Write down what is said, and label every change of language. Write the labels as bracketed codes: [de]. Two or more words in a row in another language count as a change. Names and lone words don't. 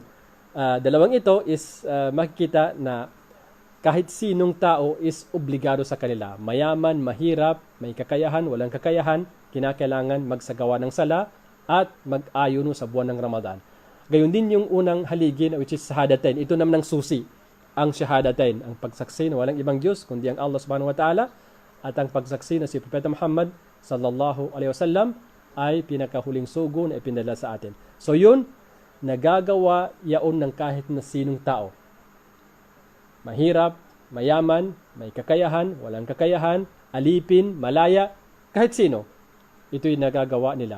[tl] Dalawang ito is makikita na kahit sinong tao is obligado sa kanila. Mayaman, mahirap, may kakayahan, walang kakayahan, kinakailangan magsagawa ng sala at mag-ayuno sa buwan ng Ramadan. Gayon din yung unang haligi [en] which is [tl] shahadatain. Ito naman ang susi, ang shahadatain, ang pagsaksi na walang ibang Diyos kundi ang Allah [ar] سبحانه وتعالى [tl] at ang pagsaksi na si Propeta Muhammad [ar] صلى الله عليه وسلم [tl] ay pinakahuling sugo na ipinadala sa atin. So yun, nagagawa yaon ng kahit na sinong tao. Mahirap, mayaman, may kakayahan, walang kakayahan, alipin, malaya, kahit sino. Ito'y nagagawa nila.